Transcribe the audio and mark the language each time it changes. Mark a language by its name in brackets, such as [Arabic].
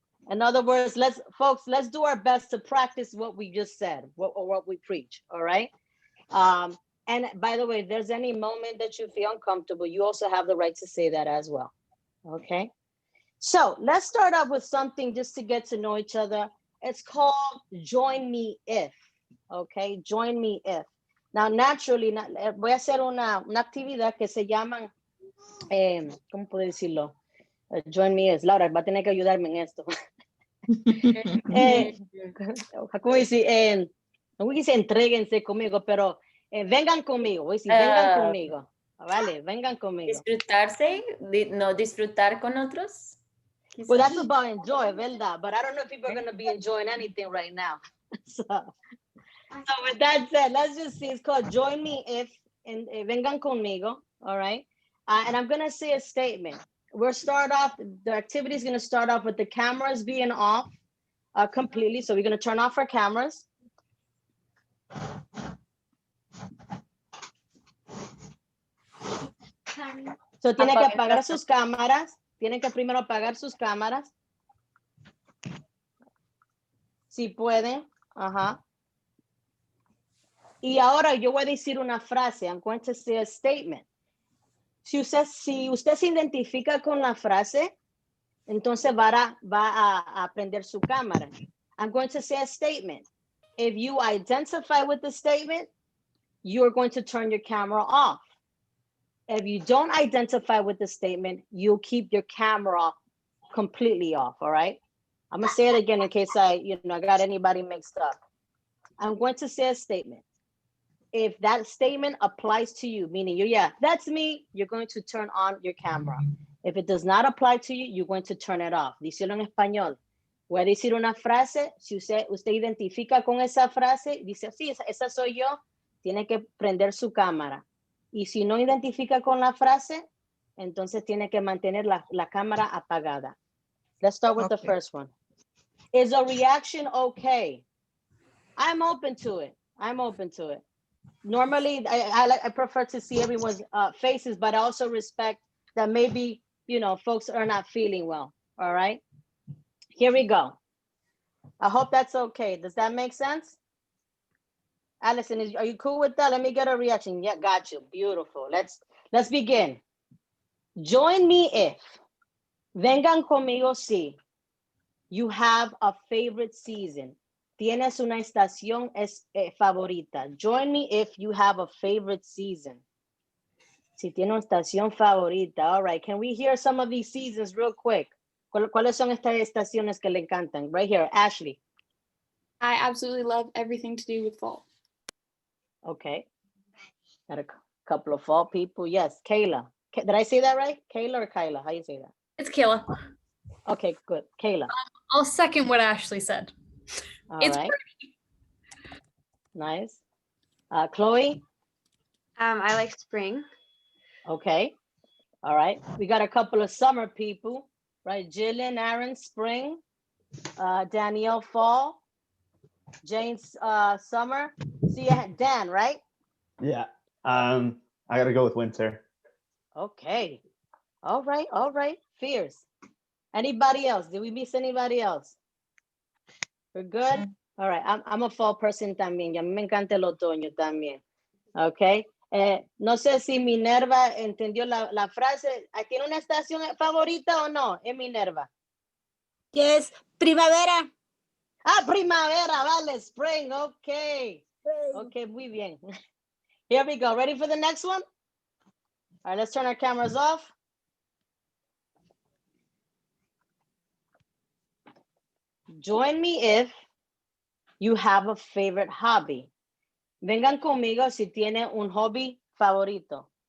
[English] In other words, let's do our best to practice what we just said, what we preach, all right? And by the way, if there's any moment that you feel uncomfortable, you also have the right to say that as well, okay? So let's start off with something just to get to know each other. It's called Join Me If, okay? Join Me If. Now, naturally, [Spanish] voy a hacer una actividad que se llaman, ¿cómo puedo decirlo? Join Me If. Laura, va a tener que ayudarme en esto. ¿Cómo dice? No voy a decir entréguense conmigo, pero vengan conmigo. Voy a decir, vengan conmigo. Vale, vengan conmigo. Disfrutarse, no disfrutar con otros. [English] Well, that's about enjoy, [Spanish] ¿verdad? [English] But I don't know if people are going to be enjoying anything right now. So with that said, let's just see. It's called Join Me If, and [Spanish] vengan conmigo, [English] all right? And I'm going to say a statement. We'll start off, the activity is going to start off with the cameras being off completely. So we're going to turn off our cameras. [Spanish] So tienen que apagar sus cámaras. Tienen que primero apagar sus cámaras. Si pueden. Ajá. Y ahora yo voy a decir una frase. [English] I'm going to say a statement. [Spanish] Si usted se identifica con la frase, entonces va a prender su cámara. [English] I'm going to say a statement. If you identify with the statement, you're going to turn your camera off. If you don't identify with the statement, you'll keep your camera completely off, all right? I'm gonna say it again in case I got anybody mixed up. I'm going to say a statement. If that statement applies to you, meaning that's me, you're going to turn on your camera. If it does not apply to you, you're going to turn it off. [Spanish] Díselo en español. Voy a decir una frase, si usted identifica con esa frase, dice, sí, esa soy yo, tiene que prender su cámara. Y si no identifica con la frase, entonces tiene que mantener la cámara apagada. [English] Let's start with the first one. Is a reaction okay? I'm open to it. Normally, I prefer to see everyone's faces, but I also respect that maybe, folks are not feeling well, all right? Here we go. I hope that's okay. Does that make sense? Allison, are you cool with that? Let me get a reaction. Yeah, got you. Beautiful. Let's begin. Join me if. [Spanish] Vengan conmigo si. [English] you have a favorite season. [Spanish] Tienes una estación favorita. [English] Join me if you have a favorite season. [Spanish] Si tiene una estación favorita. [English] All right. Can we hear some of these seasons real quick? [Spanish] ¿Cuáles son estas estaciones que le encantan? [English] Right here, Ashley. I absolutely love everything to do with fall. Okay. Got a couple of fall people. Yes, Kayla. Did I say that right? Kayla or Kyla? How do you say that? It's Kayla. Okay, good. Kayla. I'll second what Ashley said. All It's right. pretty. Nice. Chloe? I like spring. Okay. All right. We got a couple of summer people, right? Jillian, Aaron, spring. Danielle, fall. Jane's summer. See, Dan, right? Yeah. I gotta go with winter. Okay. All right. All right. Fierce. Anybody else? Did we miss anybody else? We're good? All right. I'm a fall person [Spanish] también. A mí me encanta el otoño también. Okay. No sé si Minerva entendió la frase. ¿Tiene una estación favorita o no? Es Minerva. Yes, primavera. Ah, primavera, vale, [English] spring. Okay. Okay, [Spanish] muy bien. [English] Here we go. Ready for the next one? All right, let's turn our cameras off. Join me if you have a favorite hobby. [Spanish] Vengan conmigo si tiene un hobby favorito.